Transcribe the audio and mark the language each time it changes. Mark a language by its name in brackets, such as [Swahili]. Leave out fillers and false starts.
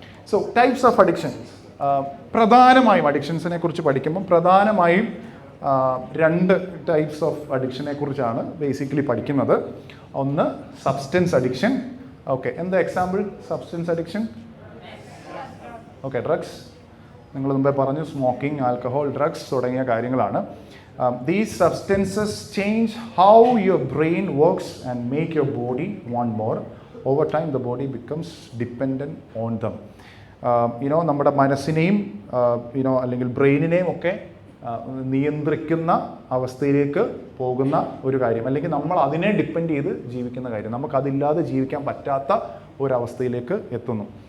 [English] So types of addictions. [Malayalam] പ്രധാനമായും അഡിക്ഷൻസിനെ കുറിച്ച് പഠിക്കുമ്പോൾ പ്രധാനമായും 2 ടൈപ്സ് ഓഫ് അഡിക്ഷനെ കുറിച്ചാണ് ബേസിക്കലി പഠിക്കുന്നത്. ഒന്ന് സബ്സ്റ്റൻസ് അഡിക്ഷൻ. ഓക്കെ, എന്താ example substance addiction? Okay, drugs. നിങ്ങൾ മുമ്പേ പറഞ്ഞു, സ്മോക്കിംഗ്, ആൽക്കഹോൾ, ഡ്രഗ്സ് തുടങ്ങിയ കാര്യങ്ങളാണ്. [English] These substances change how your brain works and make your body want more over time the body becomes dependent on them. [Malayalam] നമ്മുടെ മനസ്സിനെയും അല്ലെങ്കിൽ ബ്രെയിനിനെയും ഒക്കെ നിയന്ത്രിക്കുന്ന അവസ്ഥയിലേക്ക് പോകുന്ന ഒരു കാര്യം, അല്ലെങ്കിൽ നമ്മൾ അതിനെ ഡിപ്പെൻഡ് ചെയ്ത് ജീവിക്കുന്ന കാര്യം, നമുക്കതില്ലാതെ ജീവിക്കാൻ പറ്റാത്ത ഒരവസ്ഥയിലേക്ക് എത്തുന്നു.